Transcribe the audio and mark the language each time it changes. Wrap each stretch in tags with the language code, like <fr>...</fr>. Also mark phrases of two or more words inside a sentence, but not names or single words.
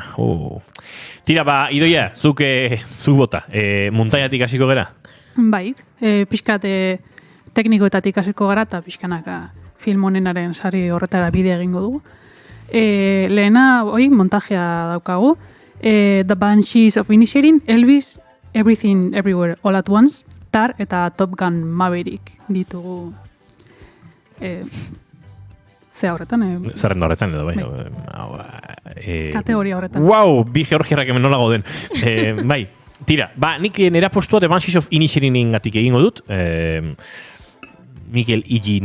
<eu>Tira, ba, Idoia, zuk bota, muntaiatik hasiko gera? Bai, pixkat teknikoetatik hasiko gara eta pixkanaka film honenaren sari horretara bide egingo dugu. Lehena, montajea daukagu. The Banshees of Inisherin, Elvis, Everything Everywhere All at Once, Tar eta Top Gun Maverick ditugu ze horretan. Zerrenda horretan edo, bai. Kategoria horretan. Wow, bi georgiarrak hemen nola goden. Bai, tira, ba, nik nera postua The Banshees of Inisherin gatik egingo dut, Mikel E.G.</eu>